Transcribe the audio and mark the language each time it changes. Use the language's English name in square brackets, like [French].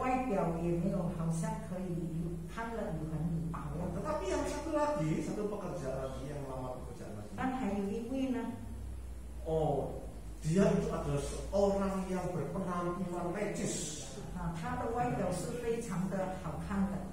[Chinese] 外表也没有好像可以看了有很有把握。 [Indonesian] Tetapi yang satu pekerjaan lagi yang melamar pekerjaan lagi. [Chinese] 但还有一位呢， [Indonesian] oh, dia itu adalah seorang yang berpenampilan necis. [Chinese] 他的外表是非常的好看的，